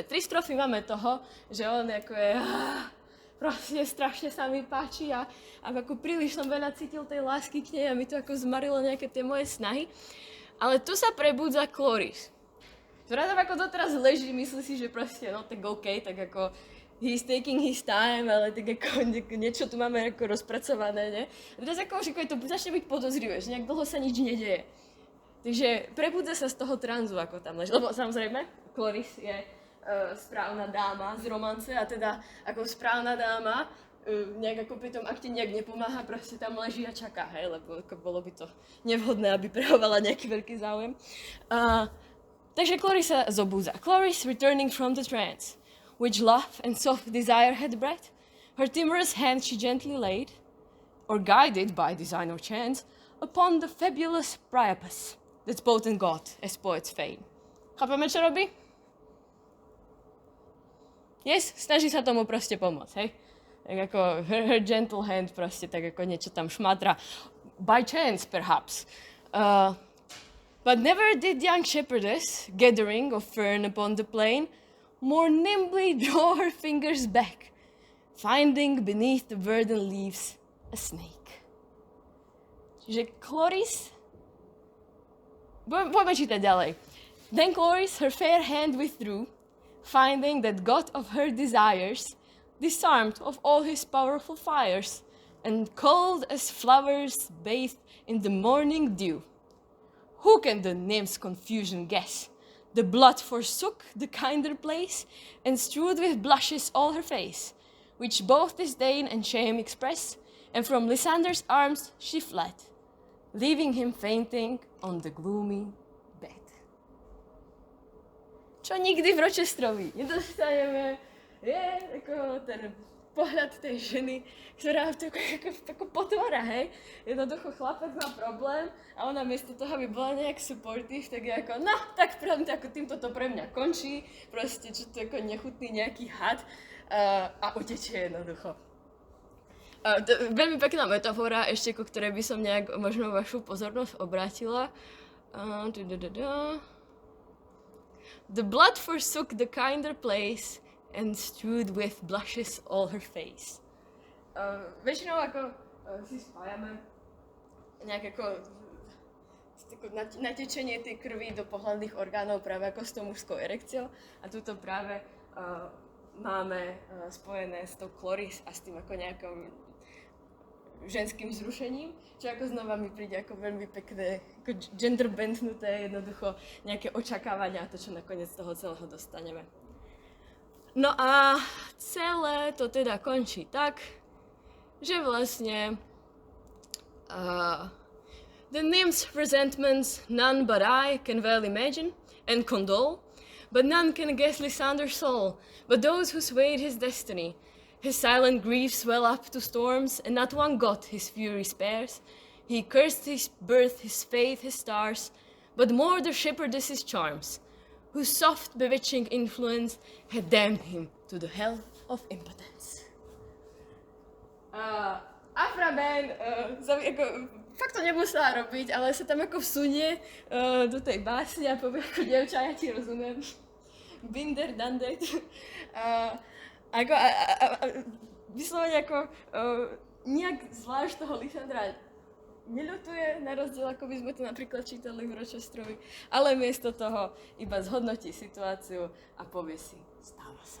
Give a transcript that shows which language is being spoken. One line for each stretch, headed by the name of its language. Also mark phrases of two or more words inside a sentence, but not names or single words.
Slovak: 3 strofy máme toho, že on ako je, proste strašne sa mi páči a ako príliš som veľa cítil tej lásky k nej a mi to ako zmarilo nejaké tie moje snahy. Ale tu sa prebudza Cloris, ktorá tam ako doteraz leží, myslí si, že proste, no tak OK, tak ako
English: he's taking his time,
Slovak: ale tak ako niečo tu máme ako rozpracované, ne? A teraz ako už to začne byť podozrivé, že nejak dlho sa nič nedeje. Takže prebudza sa z toho tranzu, ako tam leží. Lebo samozrejme, Cloris je správna dáma z romance a teda ako správna dáma nejak ako pri tom akte nejak nepomáha, proste tam leží a čaká, hej, lebo ako bolo by to nevhodné, aby prehovala nejaký veľký záujem. Takže Cloris sa zobúza.
English: Cloris returning from the trance, which love and soft desire had bred, her timorous hand she gently laid, or guided by design or chance, upon the fabulous Priapus, that's potent god as poets feign.
Slovak: Chápeme, čo robí? Yes, snaží sa tomu proste pomôcť, hej? Tak ako
English: her gentle hand
Slovak: proste tak ako niečo tam šmatra.
English: By chance, perhaps. But never did young shepherdess, gathering of fern upon the plain, more nimbly draw her fingers back, finding beneath the verdant leaves a snake.
Slovak: Čiže Cloris... Poďme čítať ďalej.
English: Then Cloris her fair hand withdrew, finding that god of her desires, disarmed of all his powerful fires, and cold as flowers bathed in the morning dew. Who can the nymph's confusion guess? The blood forsook the kinder place, and strewed with blushes all her face, which both disdain and shame express, and from Lysander's arms she fled, leaving him fainting on the gloomy bed.
Slovak: Čo nikdy v Rochesterovi nedostaneme, je ako ten pohľad tej ženy, ktorá ako potvára, hej. Jednoducho chlapec má problém a ona miesto toho, aby bola nejak supportive, tak je ako, no, tak ako týmto to pre mňa končí, proste čo to ako nechutný nejaký had a utečie jednoducho. Veľmi pekná metafora, ešte ku ktorej by som nejak možno vašu pozornosť obrátila.
English: The blood forsook the kinder place and strewed with blushes all her face.
Slovak: Väčšinou ako si spájame nejak ako natečenie tej krvi do pohlavných orgánov práve ako s tou mužskou erekciou. A tuto práve máme spojené s tou kloris a s tým ako nejakým ženským zrušením, čo ako znova mi príde ako veľmi pekné, ako gender bendnuté, jednoducho nejaké očakávania a to, čo nakoniec z toho celého dostaneme. No a celé to teda končí tak, že vlastne
English: the nymph's resentments none but I can well imagine and condole, but none can guess Lysander's soul, but those who swayed his destiny. His silent griefs swell up to storms, and not one god his fury spares. He cursed his birth, his faith, his stars, but more the shepherdess's charms, whose soft bewitching influence had damned him to the hell of impotence.
Slovak: Afra Ben, fakt to nemusela robiť, ale sa tam ako vsunie do tej básne a povie ako dievča, ja ti rozumiem.
English: Binder, done that.
Slovak: Vyslovene ako nejak zvlášť toho Lysandra neľutuje, na rozdiel ako by sme to napríklad čítali v Rochesterovi, ale miesto toho iba zhodnotí situáciu a povie si, stáva sa.